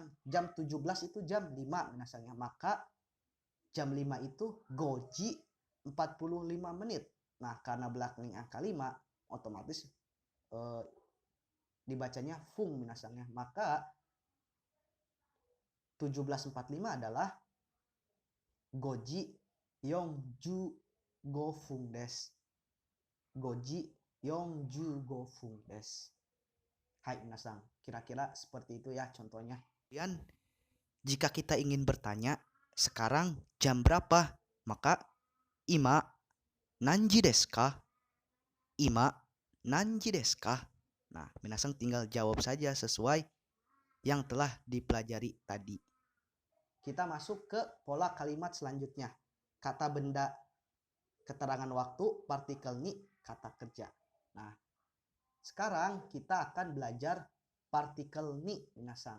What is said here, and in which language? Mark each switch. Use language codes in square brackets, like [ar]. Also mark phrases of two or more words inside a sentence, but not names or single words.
[id] Jam 17 itu jam 5 minasan ya. Maka jam 5 itu goji 45 menit. Nah, karena belakangnya angka 5, otomatis dibacanya [ja] 分皆さん [id] ya. Maka 17.45 adalah [ja] 五時四十五分です. 五時四十五分です. はい皆さん, [id] kira-kira seperti itu ya contohnya. Kemudian jika kita ingin bertanya, sekarang jam berapa? Maka [ja] 今何時ですか? 今何時ですか? [id] Nah, minasan tinggal jawab saja sesuai yang telah dipelajari tadi. Kita masuk ke pola kalimat selanjutnya. Kata benda, keterangan waktu, partikel ni, kata kerja. Nah, sekarang kita akan belajar partikel [ja] に皆さん.